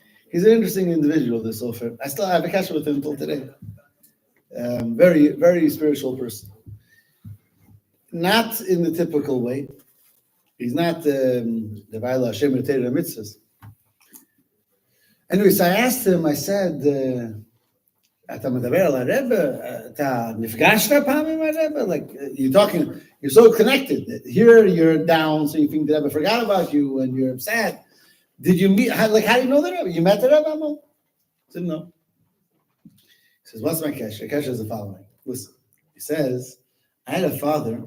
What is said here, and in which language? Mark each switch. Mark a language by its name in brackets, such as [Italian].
[English] He's an interesting individual, this Ofer. I still have a kasha with him until today. Very, very spiritual person. Not in the typical way. He's not the Vaila Hashem Torah mitzvahs. Anyways, I asked him, I said, [Hebrew] אתה מדבר על הרב, אתה נפגשת פעם עם הרב? [English] Like, you're so connected. Here you're down, so you think the Rebbe forgot about you and you're sad. Did you meet, how do you know the Rebbe? You met the Rebbe, Amo? I said, no. He says, what's my kasha? Kasha is the following. Listen, he says, I had a father.